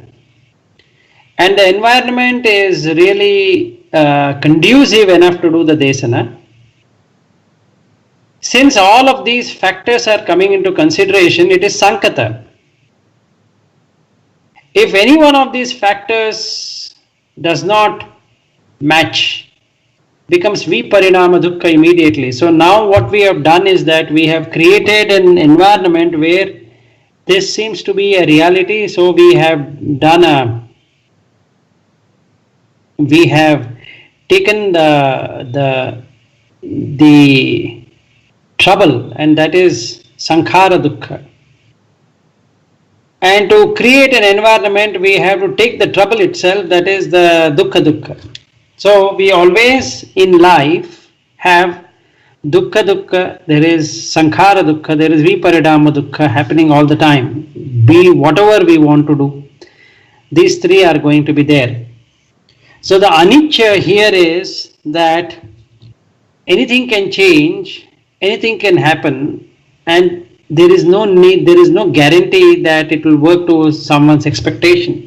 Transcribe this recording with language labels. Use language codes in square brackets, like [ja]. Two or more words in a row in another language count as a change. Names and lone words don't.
[en] And the environment is really conducive enough to do the desana. Since all of these factors are coming into consideration, it is sankata. If any one of these factors does not match, becomes [pi] viparinama dukkha [en] immediately. So now what we have done is that we have created an environment where this seems to be a reality. So we have done we have taken the trouble, and that is [pi] sankhara dukkha. [en] And to create an environment, we have to take the trouble itself, that is the dukkha. So we always in life have dukkha, there is [pi] sankhara dukkha, [en] there is [pi] viparidama dukkha [en] happening all the time. Be whatever we want to do, these three are going to be there. So the anicca here is that anything can change, anything can happen, and there is no need, there is no guarantee that it will work to someone's expectation.